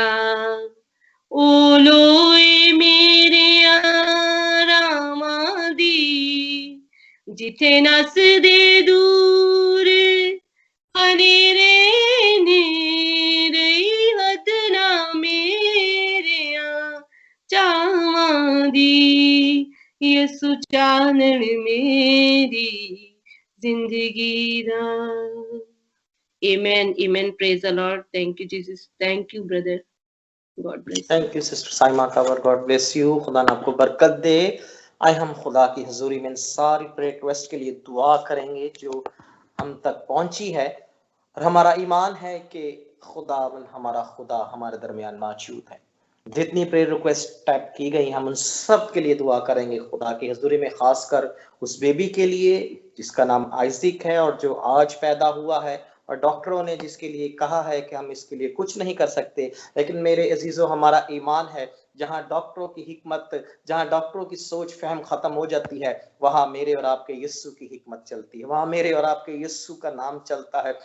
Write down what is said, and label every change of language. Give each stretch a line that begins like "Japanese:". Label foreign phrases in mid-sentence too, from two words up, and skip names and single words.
Punjabi: او لوئے میرے راما دی، جتھے نس دے دور ہنیرے نے رہی حد نہ میریا چاواں دی، یسو چانن میری زندگی دا.
English: Amen, amen. Praise the Lord. Thank you, Jesus. Thank you, brother. God bless you. Thank you Sister Saima Kawar, God bless you,
Urdu: خدا نے آپ کو برکت دے. آئے ہم خدا کی حضوری میں ساری
English: prayer request
Urdu: کے لیے دعا کریں گے جو ہم تک پہنچی ہے، اور ہمارا ایمان ہے کہ ہمارا خدا ہمارے درمیان موجود ہے. جتنی
English: prayer request type
Urdu: کی گئی ہم ان سب کے لیے دعا کریں گے خدا کی حضوری میں، خاص کر اس بے بی کے لیے جس کا نام آئزک ہے اور جو آج پیدا ہوا ہے، اور ڈاکٹروں نے جس کے لیے کہا ہے کہ ہم اس کے لیے کچھ نہیں کر سکتے، لیکن میرے عزیزو ہمارا ایمان ہے جہاں ڈاکٹروں کی حکمت، جہاں ڈاکٹروں کی سوچ فہم ختم ہو جاتی ہے، وہاں میرے اور آپ کے یسوع کی حکمت چلتی ہے، وہاں میرے اور آپ کے یسوع کا نام چلتا ہے.